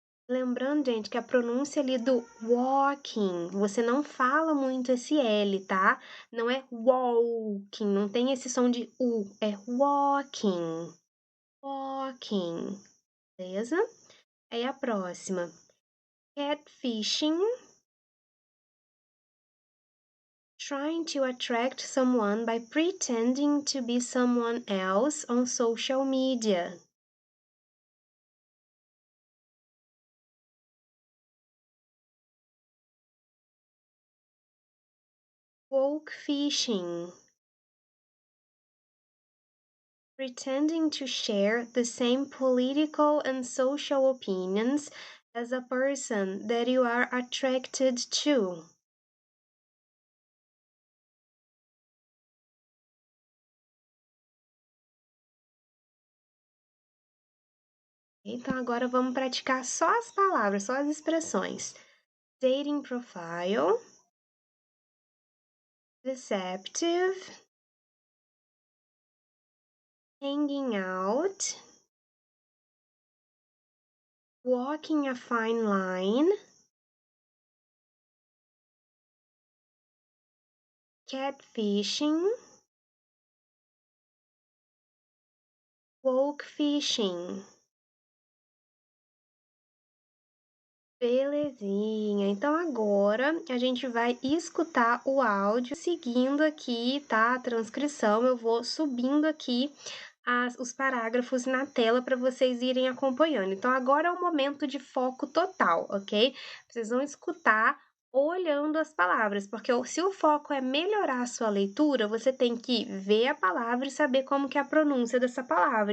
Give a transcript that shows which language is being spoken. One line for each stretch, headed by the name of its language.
Portuguese: Lembrando, gente, que a pronúncia ali do walking, você não fala muito esse L, tá? Não é walking, não tem esse som de U, é walking, walking, beleza? Aí a próxima, catfishing,
English: Trying to attract someone by pretending to be someone else on social media. Woke fishing. Pretending to share the same political and social opinions as a person that you are attracted to.
Portuguese: Então agora vamos praticar só as palavras, só as expressões.
English: Dating profile, deceptive, hanging out, walking a fine line, catfishing, woke fishing.
Portuguese: Belezinha. Então agora a gente vai escutar o áudio seguindo aqui, tá? A transcrição. Eu vou subindo aqui os parágrafos na tela para vocês irem acompanhando. Então agora é o momento de foco total, ok? Vocês vão escutar olhando as palavras, porque se o foco é melhorar a sua leitura, você tem que ver a palavra e saber como que é a pronúncia dessa palavra.